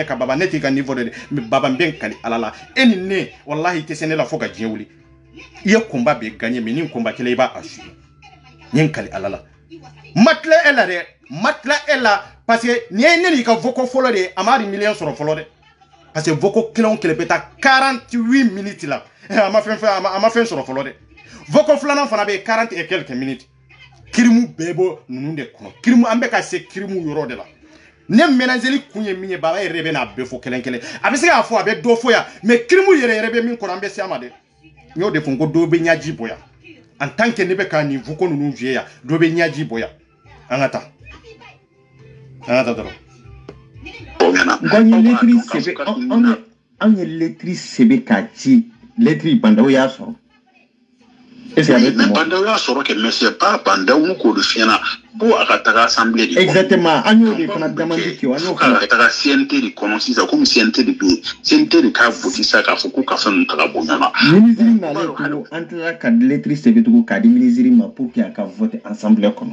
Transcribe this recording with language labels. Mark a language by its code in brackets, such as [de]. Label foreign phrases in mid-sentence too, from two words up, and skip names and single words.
[bm] ka baba ne t'i ka niveau de mais baba n bɛ n kali ala la e ni ne wallahi tɛ se ne la fo ka diɲɛ wuli i ye combat bɛ gagner mais ni combat kelen i b'a assurer n ye n kali ala la matla e la dɛ matla e la [fr] parce que [bm] ni ye ne n'i ka voco fɔlɔ de a m'a di million sɔrɔ fɔlɔ dɛ parce que voco kelen o kelen bɛ taa 48 minutes la a ma fɛn sɔrɔ fɔlɔ dɛ voco filanan fana bɛ 40 [fr] et quelques minutes [bm] kirimu bɛɛ bɔ ninnu de kɔnɔ kirimu an bɛ ka se kirimu yɔrɔ de la ne ménageli kun ye min ye baba yɛrɛ bɛ n'a bɛɛ fɔ kelen kelen a bɛ se k'a fɔ a bɛ dɔ fɔ yan mais kirimu yɛrɛ bɛ min kɔnɔ an bɛ se a ma dɛ n y'o de fɔ n ko dɔw bɛ ɲaji bɔ yan [fr] en tant que [bm] ne bɛ ka nin voco ninnu jouer yan dɔw bɛ ɲaji bɔ yan an ka taa dɔrɔn. An ye lettre sɛbɛn k'a ci lettre bandaw y'a sɔrɔ. Mais bandaw y'a sɔrɔ kɛ [fr] mais c'est pas [bm] bandaw ko de fiɲɛna ko a ka taga assemblée de. Exactement an y'o de fana demande kɛ an y'o ka taga CNT de kɔnɔ sisan komi CNT de bɛ CNT de k'a voté sisan k'a fɔ k'u ka fɛn ninnu taga bɔ ɲɔgɔn na. Ministre nalen tugun an tilala ka lettre sɛbɛn tugun k'a di ministre ma pour que a ka voter assemblée kɔnɔ.